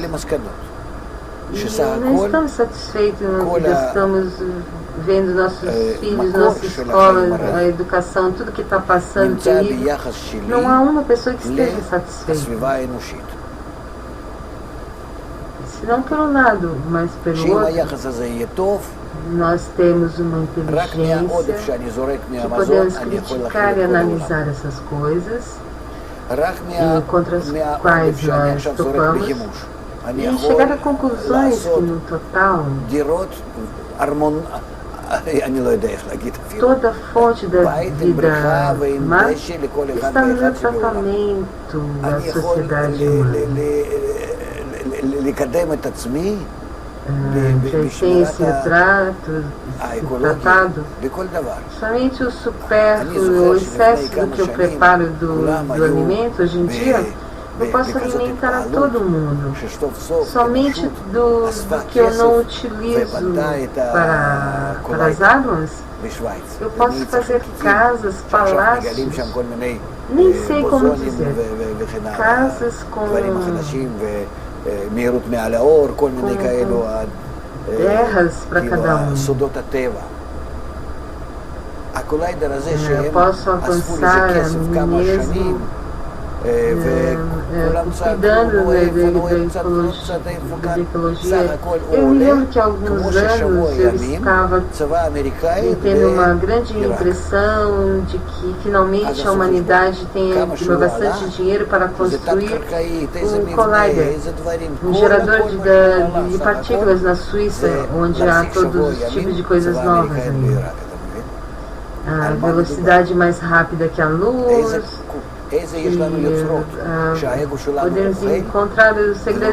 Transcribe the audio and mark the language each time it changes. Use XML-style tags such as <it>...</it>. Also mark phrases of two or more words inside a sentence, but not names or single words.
<pt>E não estamos satisfeitos na vida, estamos vendo nossos filhos, nossa escola, a educação, tudo que está passando terrível. Não há uma pessoa que esteja satisfeita. não pelo lado, mas pelo</pt> <he>שאם</he> <pt>outro,</pt> <he>היחס הזה יהיה טוב,</he> <pt>nós temos uma</pt> <he>רק מהעודף</he> <pt>inteligência</pt> <he>שאני זורק</he> <pt>que</pt> <he>מהמזון,</he> <pt>podemos</pt> <he>אני יכול</he> <pt>criticar</pt> <he>להכיל</he> <pt>e</pt> <he>את כל העולם.</he> <pt>analisar essas coisas</pt> <he>רק</he> <pt>contra as</pt> <he>מהעודף</he> <pt>quais</pt> <he>שאני</he> <pt>nós</pt> <he>עכשיו זורק</he> <pt>topamos</pt> <he>בחימוש. אני</he> <pt>e</pt> <he>יכול</he> <pt>chegar a conclusões que</pt> <he>לעשות</he> <pt>no total</pt> <he>דירות, ארמון, אני לא יודע איך להגיד אפילו.</he> <pt>toda a fonte da</pt> <he>בית עם בריכה</he> <pt>vida</pt> <he>ועם</he> <pt>má</pt> <he>דשא לכל אחד</he> <pt>está no</pt> <he>ואחד שבעולם.</he> <pt>tratamento da</pt> <he>אני יכול</he> <pt>sociedade humana.</pt> <he>לקדם את עצמי</he> <pt>Já tem esse retrato, esse tratado,</pt> <he>בכל דבר.</he> <pt>somente o supérfluo, o excesso do que eu preparo do alimento hoje em dia, eu posso alimentar a todo mundo. Somente do que eu não utilizo para as águas, eu posso fazer casas, palácios, nem sei como dizer, casas com</pt> <he>מהירות מעל האור, כל מיני כאלו, כאילו, סודות הטבע. הקוליידר הזה שהם אספו לזה כסף כמה שנים, וכולם צעקו, קצת איפה כאן, סך הכל הוא עולה, כמו ששבוע ימים, צבא אמריקאי,</he> <pt>tendo uma grande impressão de que finalmente a humanidade tem bastante dinheiro para construir um collider, um gerador de partículas na Suíça, onde há todos os tipos de coisas novas aí. A velocidade mais rápida que a luz, podemos encontrar os segredos</pt>